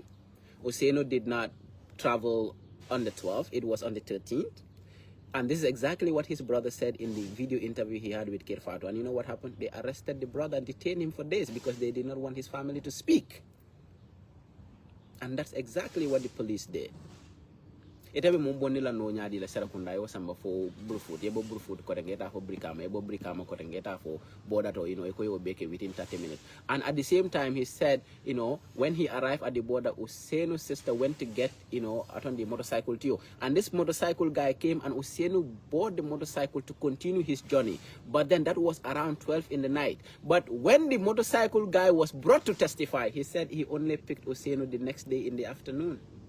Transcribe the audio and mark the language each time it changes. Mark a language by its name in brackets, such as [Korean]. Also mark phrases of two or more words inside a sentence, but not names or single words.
[English] Ousainou did not travel on the 12th. It was on the 13th. And this is exactly what his brother said in the video interview he had with Kirfatu. And you know what happened? They arrested the brother and detained him for days because they did not want his family to speak. And that's exactly what the police did. [Mandingo] Itabe mumbonila no nyadi la Serekunda yo samba for Brufut, yebo Brufut kotengeta for Brikama, yebo Brikama kotengeta for border to eko beke [English] within 30 minutes. And at the same time he said, when he arrived at the border, Ousainu's sister went to get, on the motorcycle too. And this motorcycle guy came and Ousainou bought the motorcycle to continue his journey. But then that was around 12 in the night. But when the motorcycle guy was brought to testify, he said he only picked Ousainou the next day in the afternoon.